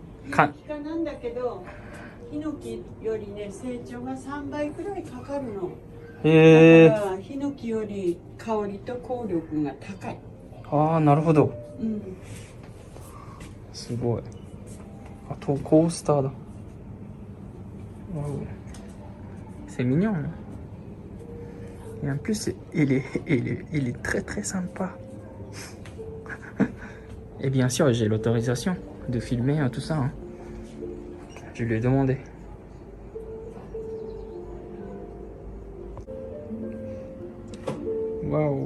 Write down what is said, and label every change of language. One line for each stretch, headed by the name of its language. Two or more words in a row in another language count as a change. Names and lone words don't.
Japanese: ヒノキ科なんだけど、ヒノキよりね成長が3倍くらいかかるの。だからヒノキより香りと効力が高い。ああ、なるほど。うん。すごい。あとコースターだ。
French: Waouh. C'est mignon. Hein. Et en plus, il est très très sympa. Et bien sûr, j'ai l'autorisation de filmer tout ça. Hein. Je lui ai demandé. Waouh.